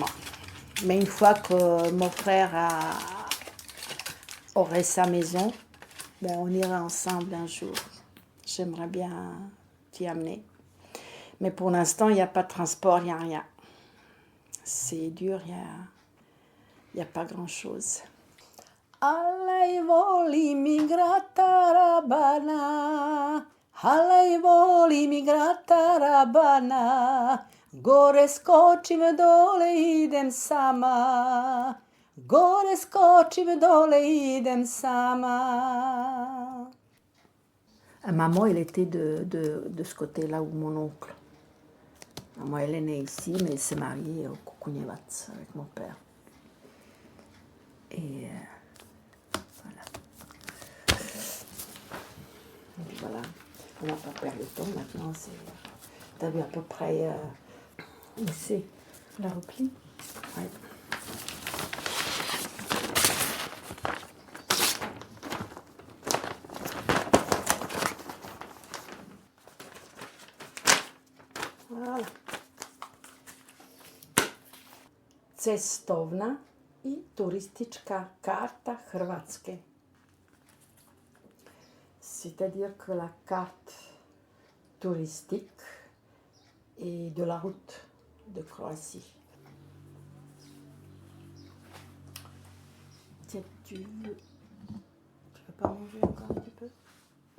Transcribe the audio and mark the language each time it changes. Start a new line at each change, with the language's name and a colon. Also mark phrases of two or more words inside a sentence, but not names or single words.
French: Mais une fois que mon frère aurait sa maison, ben on ira ensemble un jour. J'aimerais bien t'y amener. Mais pour l'instant, il n'y a pas de transport, il n'y a rien. C'est dur, il n'y a pas grand-chose.
Croatian: Allai voli migratarabana, allai voli migratarabana, gore skočim dole idem sama, gore skočim dole idem sama.
French: Maman, elle était de ce côté-là où mon oncle. Maman, elle est née ici, mais elle s'est mariée au Kukunyevat avec mon père. Et voilà. Et voilà. On n'a pas perdu le temps maintenant. T'as vu à peu près où c'est la repli? Oui. Voilà.
Croatian: Cestovna i turistička karta Hrvatske.
French: C'est-à-dire que la carte touristique et de la route de Croatie. Tiens, tu veux pas manger encore un petit peu?